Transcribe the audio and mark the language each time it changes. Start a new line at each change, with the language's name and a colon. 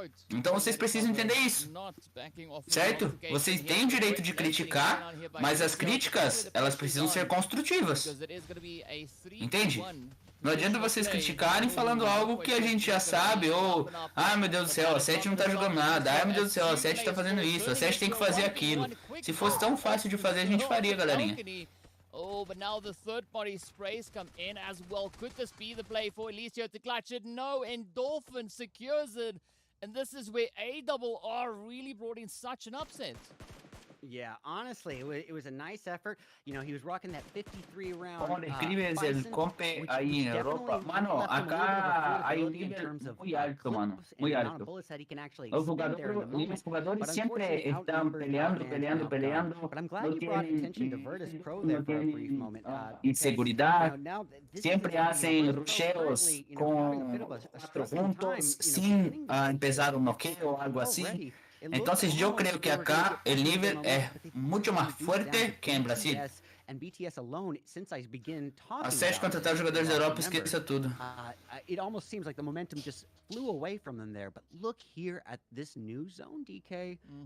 Portuguese: Então vocês precisam entender isso. Certo? Vocês têm o direito de criticar, mas as críticas, elas precisam ser construtivas. Entende? Não adianta vocês criticarem falando algo que a gente já sabe, ou ai meu Deus do céu, a 7 não tá jogando nada, ai meu Deus do céu, a 7 tá fazendo isso, a 7 tem que fazer aquilo. Se fosse tão fácil de fazer, a gente faria, galerinha.
English: Oh, but now the third-party sprays come in as well. Could this be the play for Elisio to clutch it? No, Endorphin secures it. And this is where ARR really brought in such an upset. Yeah, honestly, it was a nice effort. You know, he was rocking that 53 round.
Spanish: Como describes el compe ahí en Europa? Mano, acá hay un nivel muy alto, mano. Muy alto. Los jugadores siempre están peleando. No tienen inseguridad. Siempre hacen rusheos con 4 juntos sin empezar un noqueo o algo así. Entonces yo creo que acá el nivel es mucho más fuerte que en Brasil.
Portuguese: A 7 contratar jogadores da Europa, esqueça tudo.
English: It almost seems like the momentum just flew away from them there. But look here at this new zone, DK.